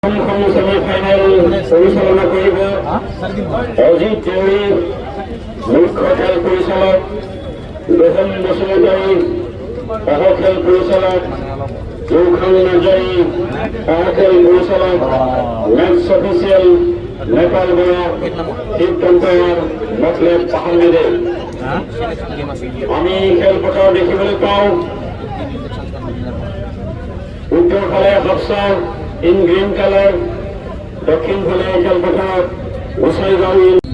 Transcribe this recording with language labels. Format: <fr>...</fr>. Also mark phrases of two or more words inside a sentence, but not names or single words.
<as>সেমিফাইনাল পরিচালনা করিব অজিত দেউৰী মুখ্য খেল পৰিচালক, ৰোহন বসুমতাৰী সহ খেল পৰিচালক, জৌখান নাৰ্জাৰী সহ খেল পৰিচালক,</as> <en>match official</en> <as>নেপাল বৰা,</as> <en>chief umpire</en> <as>মতলেব আহমেদে। আমি খেলপথাৰ দেখিবলৈ পাওঁ উত্তৰ ফালে হফছা</as> <en>in green color,</en> <as>দক্ষিণ ফালে খেলপথাৰ গোসাইগাঁও</as>